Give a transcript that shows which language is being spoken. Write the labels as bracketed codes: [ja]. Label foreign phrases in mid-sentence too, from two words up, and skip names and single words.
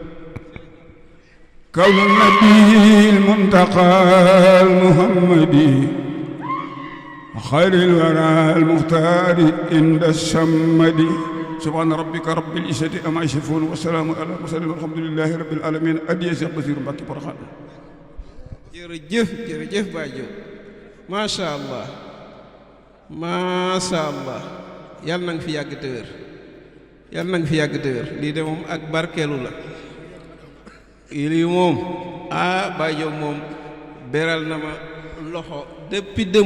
[ar] كون النبي المنتقى المحمدي خير الورى المختار عند الصمد سبحان ربك رب العزة عما يصفون والسلام على المرسلين والحمد لله رب العالمين addiya Cheikh Bassirou Mbacké Porokhane. [wo] jërëjëf jërëjëf Baye Diop [ar] ما شاء الله ما شاء الله [wo] yàlla na nga fi yàgg te wér yàlla na nga fi yàgg te wér lii de moom ak barkeelu la lii moom Baye Diop moom beral na ma loxo depuis